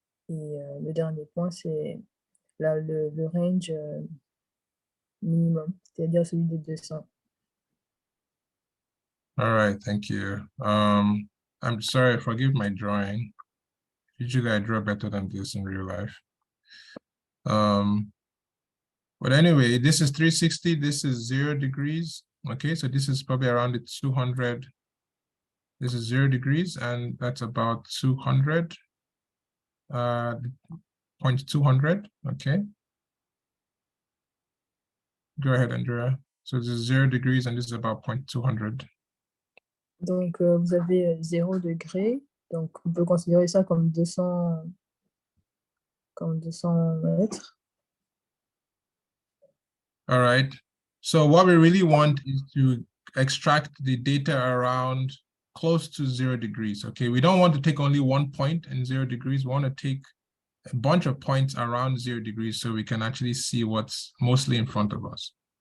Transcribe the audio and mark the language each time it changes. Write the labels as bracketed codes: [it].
[fr] Et le dernier point, c'est le range minimum, c'est-à-dire celui de 200. [en] All right, thank you. I'm sorry, forgive my drawing. Usually I draw better than this in real life. But anyway, this is 360, this is 0 degrees. Okay, so this is probably around the 200. This is 0 degrees, and that's about 200, 0.200, okay. Go ahead, Andrea. So this is 0 degrees, and this is about 0.200. [fr] Donc, vous avez 0 degré. Donc, on peut considérer ça comme 200 mètres. [en] All right. So what we really want is to extract the data around close to 0 degrees. Okay, we don't want to take only one point in 0 degrees. We want to take a bunch of points around 0 degrees so we can actually see what's mostly in front of us.